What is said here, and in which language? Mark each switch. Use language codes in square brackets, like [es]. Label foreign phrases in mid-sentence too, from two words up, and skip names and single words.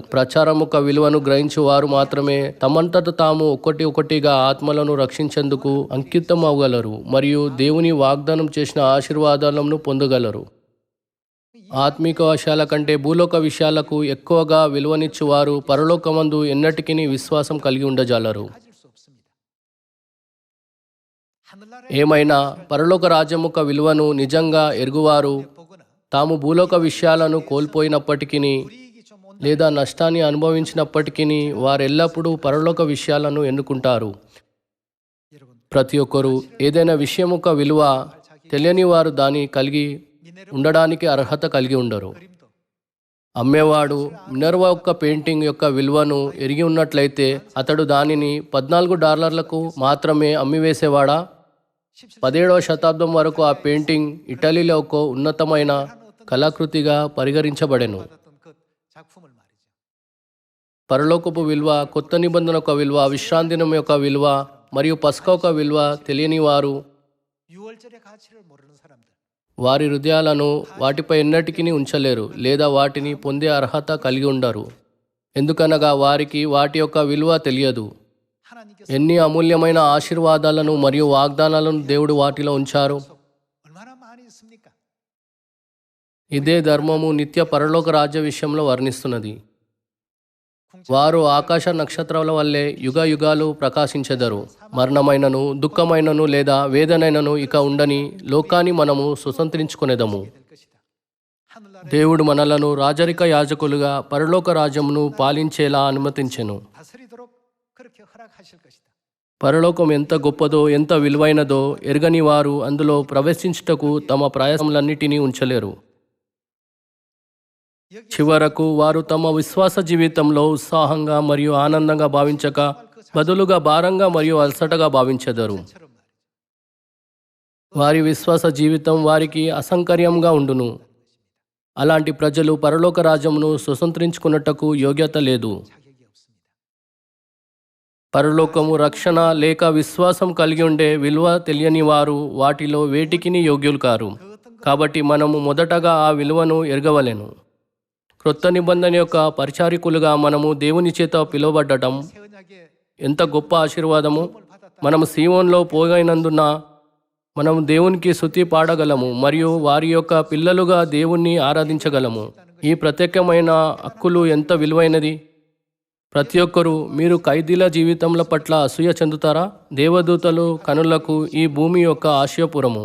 [te] ప్రచారం యొక్క విలువను గ్రహించు వారు మాత్రమే తమంతట తాము ఒకటిగా ఆత్మలను రక్షించేందుకు అంకితం అవ్వగలరు మరియు దేవుని వాగ్దానం చేసిన ఆశీర్వాదాలను పొందగలరు. ఆత్మిక విషయాల కంటే భూలోక విషయాలకు ఎక్కువగా విలువనిచ్చువారు పరలోకమందు ఎన్నటికీ విశ్వాసం కలిగి ఉండజాలరు. [ko] 가질 수 없습니다. 하늘나라의 [te] ఏమైనా పరలోక రాజ్యం యొక్క విలువను నిజంగా ఎరుగువారు [ko] 보거나 [te] తాము భూలోక విషయాలను కోల్పోయినప్పటికీ [ko] 불이익이 좀 온다. [te] లేదా నష్టాన్ని అనుభవించినప్పటికీ వారెల్లప్పుడూ పరలోక విషయాలను ఎన్నుకుంటారు. [ko] 여러분, [te] ప్రతి ఒక్కరూ ఏదైనా విషయం యొక్క విలువ తెలియని వారు దాన్ని కలిగి ఉండడానికి అర్హత కలిగి ఉండరు. [ko] 그림도 [te] అమ్మేవాడు మినర్వా యొక్క పెయింటింగ్ యొక్క విలువను ఎరిగి ఉన్నట్లయితే అతడు దానిని $14 మాత్రమే అమ్మివేసేవాడా? 17వ శతాబ్దం వరకు ఆ పెయింటింగ్ ఇటలీలో ఒక ఉన్నతమైన కళాకృతిగా పరిగణించబడెను. [ko] 받았던 그 작품을 말이죠. [te] పరలోకపు విలువ, కొత్త నిబంధన యొక్క విలువ, విశ్రాంతి దినం యొక్క విలువ మరియు పస్కా యొక్క విలువ తెలియని వారు [ko] 유월절의 가치를 모르는 사람들. [te] వారి హృదయాలను వాటిపై ఎన్నటికీ ఉంచలేరు లేదా వాటిని పొందే అర్హత కలిగి ఉండరు. ఎందుకనగా వారికి వాటి యొక్క విలువ తెలియదు. [ko] 하나님께서 [te] ఎన్ని అమూల్యమైన ఆశీర్వాదాలను మరియు వాగ్దానాలను దేవుడు వాటిలో ఉంచారు. [ko] 얼마나 많이 있습니까? [te] ఇదే ధర్మము నిత్య పరలోక రాజ్య విషయంలో వర్ణిస్తున్నది. వారు ఆకాశ నక్షత్రాల వల్లే యుగ యుగాలు ప్రకాశించెదరు. మరణమైనను, దుఃఖమైనను లేదా వేదనైనను ఇక ఉండని లోకాన్ని మనము స్వతంత్రించుకొనేదము. [ko] 될 것이다. 하늘나라에 [te] దేవుడు మనలను రాజరిక యాజకులుగా పరలోక రాజ్యమును పాలించేలా అనుమతించెను. [ko] 다스리도록 그렇게 허락하실 것이다. [te] పరలోకం ఎంత గొప్పదో, ఎంత విలువైనదో ఎరగని వారు అందులో ప్రవేశించుటకు తమ ప్రయాసములన్నిటినీ ఉంచలేరు. చివరకు వారు తమ విశ్వాస జీవితంలో ఉత్సాహంగా మరియు ఆనందంగా భావించక బదులుగా భారంగా మరియు అలసటగా భావించెదరు. [ko] 처럼 말이죠. [te] వారి విశ్వాస జీవితం వారికి అసంకర్యంగా ఉండును. అలాంటి ప్రజలు పరలోక రాజ్యమును స్వతంత్రించుకున్నటకు యోగ్యత లేదు. [ko] 자격이 없습니다. [te] పరలోకము, రక్షణ లేక విశ్వాసం కలిగి ఉండే విలువ తెలియని వారు వాటిలో వేటికిని యోగ్యులు కారు. కాబట్టి మనము మొదటగా ఆ విలువను ఎరగవలెను. క్రొత్త నిబంధన యొక్క పరిచారికులుగా మనము దేవుని చేత పిలువబడటం [ko] 새 언약의 [te] ఎంత గొప్ప ఆశీర్వాదము. [ko] 을 받았다. [te] మనము సీయోన్లో పోగైనందున మనము దేవునికి స్తుతి పాడగలము మరియు వారి యొక్క పిల్లలుగా దేవుణ్ణి ఆరాధించగలము. ఈ ప్రత్యేకమైన హక్కులు ఎంత విలువైనది. ప్రతి ఒక్కరూ మీరు ఖైదీల జీవితముల పట్ల అసూయ చెందుతారా? దేవదూతలు కనులకు ఈ భూమి యొక్క ఆశయపురము.